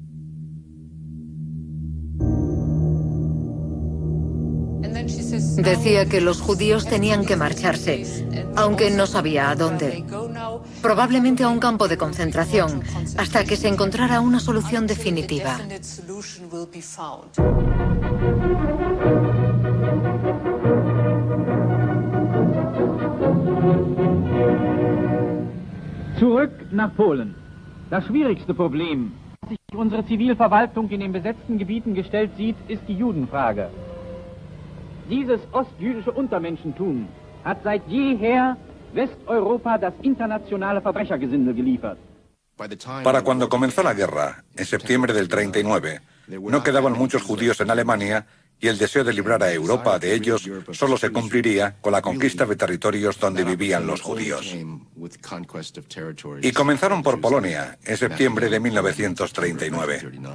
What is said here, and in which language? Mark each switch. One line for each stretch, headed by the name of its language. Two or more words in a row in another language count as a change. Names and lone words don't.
Spanish: Decía que los judíos tenían que marcharse, aunque no sabía a dónde. Probablemente a un campo de concentración, hasta que se encontrara una solución definitiva.
German: Zurück nach Polen. Das schwierigste Problem, das sich unsere Zivilverwaltung in den besetzten Gebieten gestellt sieht, ist die Judenfrage. Dieses ostjüdische Untermenschentum hat seit jeher Westeuropa das internationale Verbrechergesindel geliefert.
Spanish: Para cuando comenzó la guerra, en septiembre del 39, no quedaban muchos judíos en Alemania y el deseo de librar a Europa de ellos solo se cumpliría con la conquista de territorios donde vivían los judíos. Y comenzaron por Polonia, en septiembre de 1939.